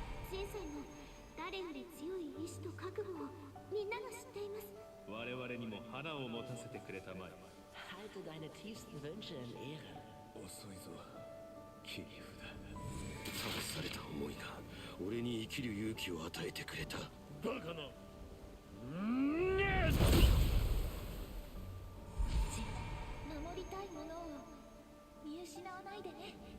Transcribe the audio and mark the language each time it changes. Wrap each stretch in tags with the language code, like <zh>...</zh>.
<ja>シンさんの誰より強い意志と覚悟をみんなが知っています。我々にも花を持たせてくれたまえ</ja> <de>Halte deine tiefsten Wünsche in Ehre.</de> <ja>遅いぞ切り札試された思いが俺に生きる勇気を与えてくれたバカな守りたいものを見失わないでね。</ja>